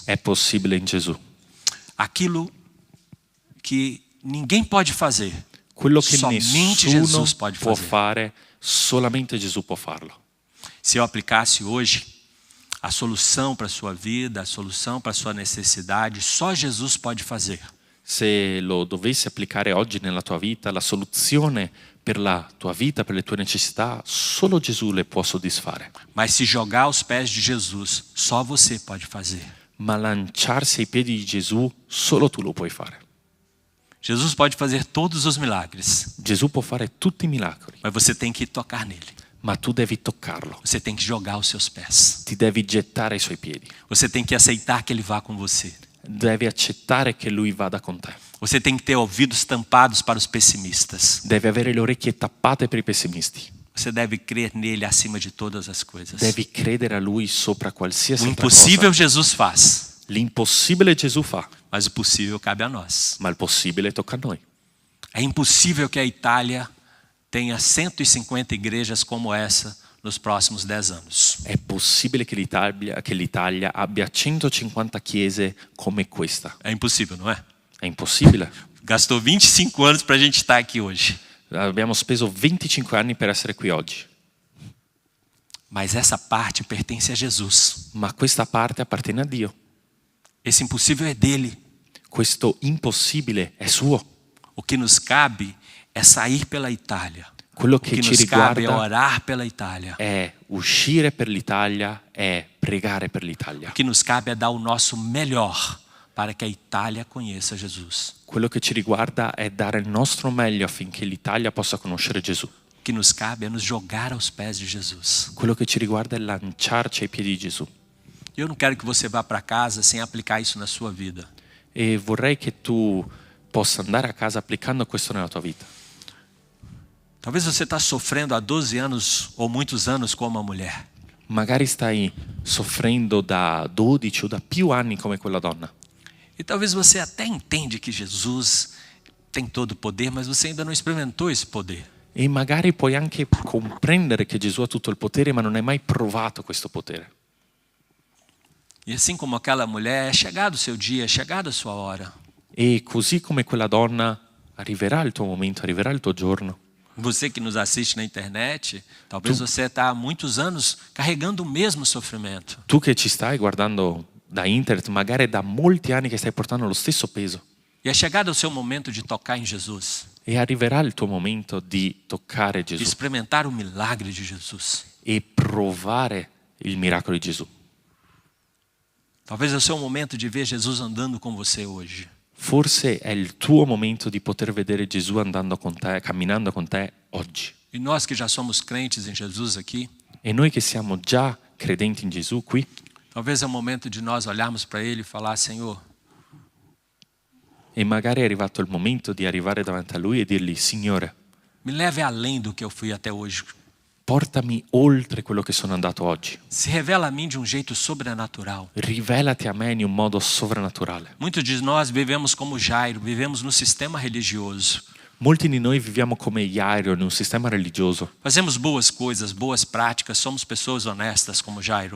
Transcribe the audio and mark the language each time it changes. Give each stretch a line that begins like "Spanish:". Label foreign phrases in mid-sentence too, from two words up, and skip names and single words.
Italian: è possibile in Gesù.
Portuguese: Aquilo que ninguém pode fazer,
Italian: Quello che
Portuguese: somente
Italian: nessuno
Portuguese: Jesus pode
Italian: può
Portuguese: fazer.
Italian: fare, solamente Gesù può farlo.
Portuguese: Se eu aplicasse hoje a solução para a sua vida, a solução para a sua necessidade, só Jesus pode fazer.
Italian: Se lo dovessi applicare oggi nella tua vita, la soluzione per la tua vita, per le tue necessità, solo Gesù le può soddisfare.
Portuguese: Mas se jogar aos pés de Jesus, só você pode fazer.
Italian: Ma lanciarsi ai piedi di Gesù, solo tu lo puoi fare.
Portuguese: Jesus pode fazer todos os milagres,
Italian: Gesù può fare tutti i miracoli,
Portuguese: mas você tem que tocar nele.
Italian: ma tu devi toccarlo,
Portuguese: Você tem que jogar aos seus pés.
Italian: ti devi gettare ai suoi piedi,
Portuguese: Você tem que aceitar que ele vá com você.
Italian: devi accettare che Lui vada con te,
Portuguese: Você tem que ter ouvidos tampados para os pessimistas.
Italian: devi avere le orecchie tappate per i pessimisti,
Portuguese: Você deve crer nele acima de todas as coisas.
Italian: devi credere a Lui sopra
Portuguese: O
Italian: qualsiasi altra
Portuguese: impossível
Italian: cosa.
Portuguese: Jesus faz,
Italian: L'impossibile Gesù fa,
Portuguese: mas o possível cabe a nós.
Italian: ma il possibile tocca a noi.
Portuguese: É impossível que a Itália tenha 150 igrejas como essa nos próximos 10 anos.
Italian: È possibile che l'Italia abbia 150 chiese come questa.
Portuguese: É impossível, não é?
Italian: È impossibile.
Portuguese: Gastou 25 anos para a gente estar aqui hoje.
Italian: Abbiamo speso 25 anni per essere qui oggi,
Portuguese: Mas essa parte pertence a Jesus.
Italian: ma questa parte appartiene a Dio.
Portuguese: Esse impossível é dele.
Italian: Questo impossibile è suo.
Portuguese: O que nos cabe é sair pela Itália.
Italian: Quello
Portuguese: O
Italian: che
Portuguese: que
Italian: ci
Portuguese: nos cabe é
Italian: riguarda
Portuguese: orar pela Itália.
Italian: è uscire per l'Italia, è pregare per l'Italia.
Portuguese: O que nos cabe é dar o nosso melhor para que a Itália conheça Jesus.
Italian: Quello che ci riguarda è dare il nostro meglio affinché l'Italia possa conoscere Gesù.
Portuguese: O que nos cabe é nos jogar aos pés de Jesus.
Italian: Quello che ci riguarda è lanciarci ai piedi di Gesù.
Portuguese: Eu não quero que você vá para casa sem aplicar isso na sua vida.
Italian: E vorrei che tu possa andare a casa applicando questo nella tua vita.
Portuguese: Talvez você está sofrendo há 12 anos ou muitos anos com uma mulher.
Italian: Magari stai soffrendo da 12 o da più anni come quella donna.
Portuguese: E talvez você até entende que Jesus tem todo o poder, mas você ainda não experimentou esse poder.
Italian: E magari puoi anche comprendere che Gesù ha tutto il potere, ma non hai mai provato questo potere.
Portuguese: E assim como aquela mulher, é chegado o seu dia, é chegada a sua hora.
Italian: E così come quella donna, arriverà il tuo momento, arriverà il tuo giorno.
Portuguese: Você que nos assiste na internet, talvez você está há muitos anos carregando o mesmo sofrimento.
Italian: Tu che ci stai guardando da internet, magari è da molti anni che stai portando lo stesso peso.
Portuguese: E é chegado o seu momento de tocar em Jesus,
Italian: E arriverà il tuo momento di toccare
Portuguese: de
Italian: Gesù
Portuguese: experimentar o milagre de Jesus.
Italian: e provare il miracolo di Gesù.
Portuguese: Talvez é o seu momento de ver Jesus andando com você hoje.
Italian: Forse è il tuo momento di poter vedere Gesù andando con te, camminando con te oggi.
Portuguese: E nós que já somos crentes em Jesus aqui,
Italian: E noi che siamo già credenti in Gesù qui,
Portuguese: talvez é o momento de nós olharmos para Ele e falar: Senhor,
Italian: e magari è arrivato il momento di arrivare davanti a Lui e dirgli: Signore,
Portuguese: me leve além do que eu fui até hoje.
Italian: portami oltre quello che sono andato oggi.
Portuguese: Se revela a mim de um jeito sobrenatural.
Italian: Rivelati a me in un modo sovrannaturale.
Portuguese: Muitos de nós vivemos como Jairo, vivemos no sistema religioso.
Italian: Molti di noi viviamo come Jairo in un sistema religioso.
Portuguese: Fazemos boas coisas, boas práticas, somos pessoas honestas como Jairo.